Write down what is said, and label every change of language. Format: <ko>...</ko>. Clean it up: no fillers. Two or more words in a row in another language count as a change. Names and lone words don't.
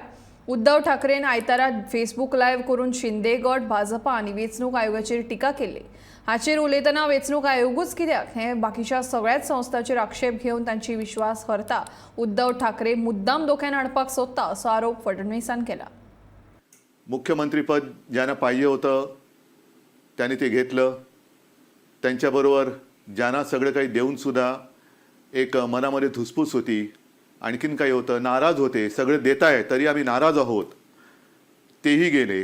<kok>उद्धव ठाकरेन आयतारा फेसबुक लायव्ह करून शिंदे गट, भाजपा आणि वेंचणूक आयोगाचेर टिका केली। हाचेर उलयतना वेंचणूक आयोगूच कित्याक हे बाकीच्या सगळ्याच संस्थांचेर आक्षेप घेवन तांची विश्वास हरता उद्धव ठाकरे मुद्दाम धोक्यान हाडपाक सोदता असो आरोप फडणवीसान केला।</kok> <mr>मुख्यमंत्रीपद ज्यांना पाहिजे होतं त्यांनी ते घेतलं। त्यांच्याबरोबर ज्यांना सगळं काही देऊन सुद्धा एक मनामध्ये धुसफूस होती, आणखीन काही होतं, नाराज होते, सगळे देताय तरी आम्ही नाराज आहोत, तेही गेले।</mr>